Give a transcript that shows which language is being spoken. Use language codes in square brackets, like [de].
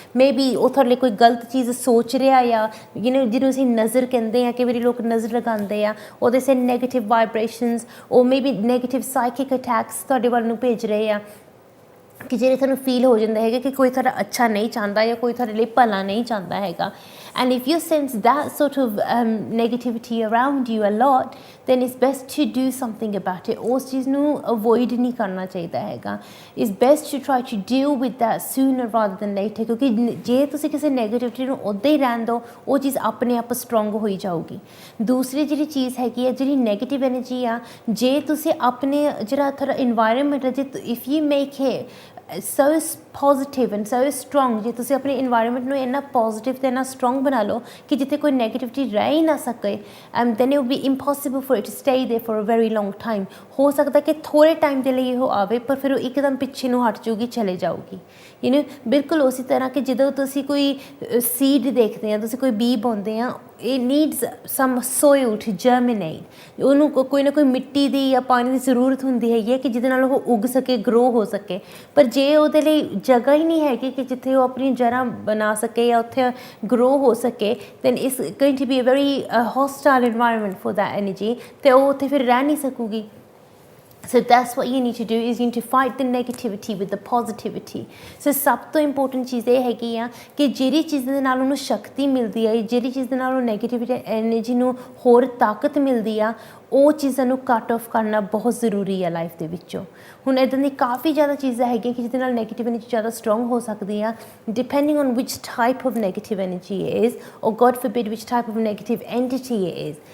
[pa] May be ਉਹ ਤੁਹਾਡੇ ਲਈ ਕੋਈ ਗਲਤ ਚੀਜ਼ ਸੋਚ ਰਿਹਾ ਆ, ਜਿਹਨੂੰ ਅਸੀਂ ਨਜ਼ਰ ਕਹਿੰਦੇ ਆ, ਕਈ ਵਾਰੀ ਲੋਕ ਨਜ਼ਰ ਲਗਾਉਂਦੇ ਆ, ਉਹਦੇ ਸੇ ਨੈਗੇਟਿਵ ਵਾਈਬ੍ਰੇਸ਼ਨਸ, ਉਹ ਮੇ ਬੀ ਨੈਗੇਟਿਵ ਸਾਈਕਿਕ ਅਟੈਕਸ ਤੁਹਾਡੇ ਵੱਲ ਨੂੰ ਭੇਜ ਰਹੇ ਆ, ਕਿ ਜਿਹੜੇ ਤੁਹਾਨੂੰ ਫੀਲ ਹੋ ਜਾਂਦਾ ਹੈਗਾ ਕਿ ਕੋਈ ਤੁਹਾਡਾ ਅੱਛਾ ਨਹੀਂ ਚਾਹੁੰਦਾ ਜਾਂ ਕੋਈ ਤੁਹਾਡੇ ਲਈ ਭਲਾ ਨਹੀਂ ਚਾਹੁੰਦਾ ਹੈਗਾ। [en] And if you sense that sort of negativity around you a lot, then it's best to do something about it. [pa] ਉਸ ਚੀਜ਼ ਨੂੰ avoid ਨਹੀਂ ਕਰਨਾ ਚਾਹੀਦਾ ਹੈਗਾ। [en] It's best to try to deal with that sooner rather than later, [pa] ਕਿਉਂਕਿ ਜੇ ਤੁਸੀਂ ਕਿਸੇ ਨੈਗੇਟਿਵਿਟੀ ਨੂੰ ਉੱਦਾਂ ਹੀ ਰਹਿਣ ਦਿਓ, ਉਹ ਚੀਜ਼ ਆਪਣੇ ਆਪ ਸਟਰੋਂਗ ਹੋਈ ਜਾਊਗੀ। ਦੂਸਰੀ ਜਿਹੜੀ ਚੀਜ਼ ਹੈਗੀ ਹੈ, ਜਿਹੜੀ ਨੈਗੇਟਿਵ ਐਨਰਜੀ ਆ, ਜੇ ਤੁਸੀਂ ਆਪਣੇ ਜਿਹੜਾ ਤੁਹਾਡਾ ਇਨਵਾਇਰਮੈਂਟ ਹੈ, ਜੇ [en] if you make it so positive and so strong, [pa] ਜੇ ਤੁਸੀਂ ਆਪਣੇ ਇਨਵਾਇਰਮੈਂਟ ਨੂੰ ਇੰਨਾ ਪੋਜ਼ਿਟਿਵ ਅਤੇ ਇੰਨਾ ਸਟਰੋਂਗ ਬਣਾ ਲਓ ਕਿ ਜਿੱਥੇ ਕੋਈ ਨੈਗੇਟਿਵਿਟੀ ਰਹਿ ਹੀ ਨਾ ਸਕੇ, [en] then it will be impossible for it to stay there for a very long time. [pa] ਹੋ ਸਕਦਾ ਕਿ ਥੋੜ੍ਹੇ ਟਾਈਮ ਦੇ ਲਈ ਉਹ ਆਵੇ, ਪਰ ਫਿਰ ਉਹ ਇੱਕਦਮ ਪਿੱਛੇ ਨੂੰ ਹਟ ਜਾਊਗੀ, ਚਲੇ ਜਾਊਗੀ। ਬਿਲਕੁਲ ਉਸੇ ਤਰ੍ਹਾਂ ਕਿ ਜਦੋਂ ਤੁਸੀਂ ਕੋਈ ਸੀਡ ਦੇਖਦੇ ਆ, ਤੁਸੀਂ ਕੋਈ ਬੀ ਪਾਉਂਦੇ ਆ, [en] it needs some soil to germinate. [pa] ਉਹਨੂੰ ਕੋਈ ਨਾ ਕੋਈ ਮਿੱਟੀ ਦੀ ਜਾਂ ਪਾਣੀ ਦੀ ਜ਼ਰੂਰਤ ਹੁੰਦੀ ਹੈਗੀ ਹੈ ਕਿ ਜਿਹਦੇ ਨਾਲ ਉਹ ਉੱਗ ਸਕੇ, ਗਰੋ ਹੋ ਸਕੇ। ਪਰ ਜੇ ਉਹਦੇ ਲਈ ਜਗ੍ਹਾ ਹੀ ਨਹੀਂ ਹੈਗੀ ਕਿ ਜਿੱਥੇ ਉਹ ਆਪਣੀ ਜੜ੍ਹਾਂ ਬਣਾ ਸਕੇ ਜਾਂ ਉੱਥੇ ਗਰੋ ਹੋ ਸਕੇ, [en] then it's going to be a very hostile environment for that energy, [pa] ਅਤੇ ਉਹ ਉੱਥੇ ਫਿਰ ਰਹਿ ਨਹੀਂ ਸਕੂਗੀ। [en] So that's what you need to do, is you need to fight the negativity with the positivity. [pa] So ਸਭ ਤੋਂ ਇੰਪੋਰਟੈਂਟ ਚੀਜ਼ ਇਹ ਹੈਗੀ ਆ ਕਿ ਜਿਹੜੀ ਚੀਜ਼ ਦੇ ਨਾਲ ਉਹਨੂੰ ਸ਼ਕਤੀ ਮਿਲਦੀ ਹੈ, ਜਿਹੜੀ ਚੀਜ਼ ਦੇ ਨਾਲ ਉਹ ਨੈਗੇਟਿਵਿਟੀ ਐਨਰਜੀ ਨੂੰ ਹੋਰ ਤਾਕਤ ਮਿਲਦੀ ਆ, ਉਹ ਚੀਜ਼ਾਂ ਨੂੰ ਕੱਟ ਆਫ ਕਰਨਾ ਬਹੁਤ ਜ਼ਰੂਰੀ ਹੈ ਲਾਈਫ ਦੇ ਵਿੱਚੋਂ। ਹੁਣ ਇੱਦਾਂ ਦੀ ਕਾਫੀ ਜ਼ਿਆਦਾ ਚੀਜ਼ਾਂ ਹੈਗੀਆਂ ਕਿ ਜਿਹਦੇ ਨਾਲ ਨੈਗੇਟਿਵ ਐਨਰਜੀ ਜ਼ਿਆਦਾ ਸਟਰੋਂਗ ਹੋ ਸਕਦੀ ਆ, [en] Depending on which type of negative energy is, or God forbid which type of negative entity is.